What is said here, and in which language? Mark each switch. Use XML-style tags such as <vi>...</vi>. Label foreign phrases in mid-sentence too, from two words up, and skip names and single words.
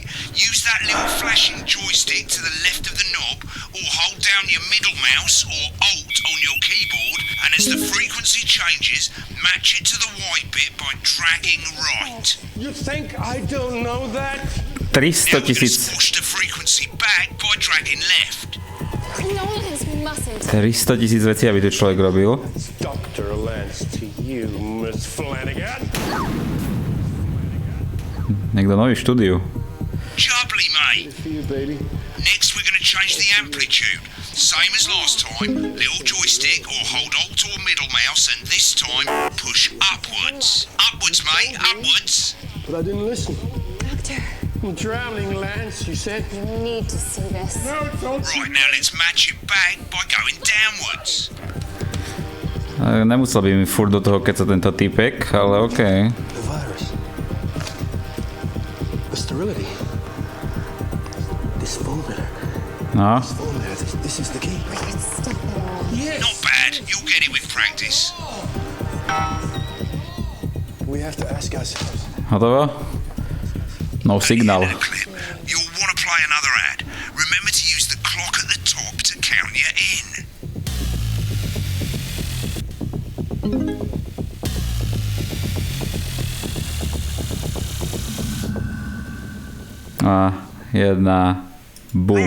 <en>Use that little flashing joystick to the left of the knob, or hold down your middle mouse or Alt on your keyboard, and as the frequency changes, match it to the white bit by dragging right. You think I don't know that? 300 000. Push the frequency back by dragging left.</en> <sk>300 000 vecí, aby to človek robil.</sk> <en>Dr. Lance to you, Miss Flanagan.</en> <sk>Niekto nový v štúdiu.</sk> <en>Jubbly, mate. For you, baby. Next, we're going to change the amplitude. Same as last time. Little joystick or hold Alt or middle mouse, and this time, push upwards. Upwards, mate. Upwards. But I didn't listen. Doctor, I'm drowning, Lance, you said. you need to see this. No, don't. Right, now let's match it back by going downwards.</en> <sk>Nemusel by mi furt do toho keca tento typek, ale okej.</sk> <en>The virus. The sterility. This formula. No. This formula. This is the key. Stop it. Yes. Not bad. You'll get it with practice. We have to ask ourselves.</en> <sk>Hotovo? No signál.</sk> <en>At the end of the clip, you'll want to play another ad. Remember to use the clock at the top to count you in.</en> <sk>A jedna. Boom.</sk>